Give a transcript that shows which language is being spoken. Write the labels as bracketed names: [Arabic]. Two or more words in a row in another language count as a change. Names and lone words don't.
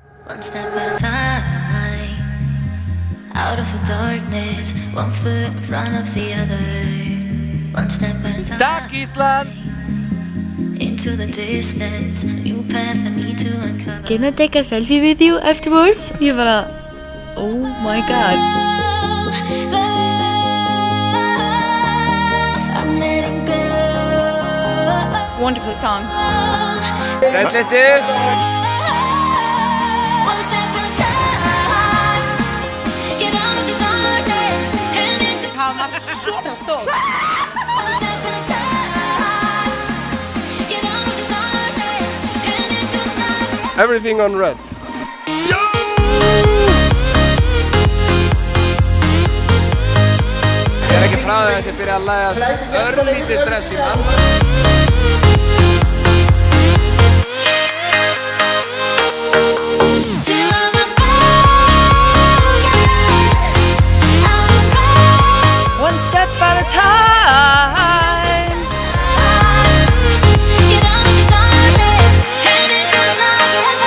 [English] One step at a time, out of the darkness, one foot in front of the other. One step at a time. [Icelandic] Takk Ísland! [English] Into the distance, a new path I need to uncover. Can I take a selfie with you afterwards? [Icelandic] Ég bara, [English] oh my god. I'm letting go. Wonderful song. [Icelandic] Sælliti! [English] One step at a time, get out of the darkness and into. [Icelandic] Það var svona stór. [English] One step at a time, get out of the darkness and into the light. Everything on red. [Icelandic] Ég ekki frá því að þessi byrja að lægast örlítið stress í mann. [English] Till I'm okay. One step at a time. Get out of the darkness and into the light.